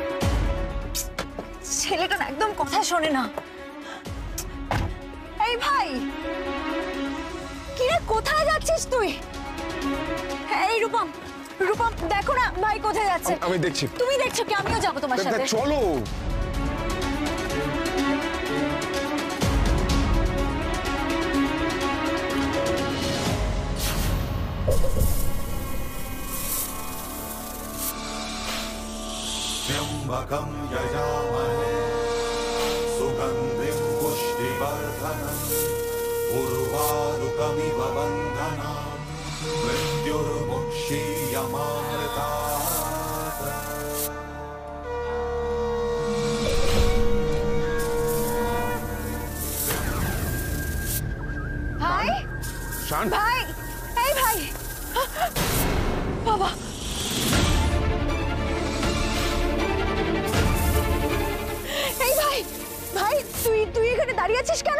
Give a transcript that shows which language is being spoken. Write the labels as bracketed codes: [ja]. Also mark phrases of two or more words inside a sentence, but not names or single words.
[bn] ছেলেটা না একদম কথা শোনে না। এই ভাই, কিরে কোথায় যাচ্ছিস তুই? এই রূপম, রূপম দেখো না ভাই কোথায় যাচ্ছে। আমি দেখছি। তুমি দেখছো কি? আমিও যাবো তোমার সাথে। চলো। [sa] त्र्यम्बकं यजामहे सुगन्धिं पुष्टिवर्धनम् उर्वारुकमिव बन्धनान् मृत्युर्मुक्षीयमामृतात्। [bn] ভাই, শান, ভাই, এই ভাই, বাবা ভাই, তুই এখানে দাঁড়িয়ে আছিস কেন?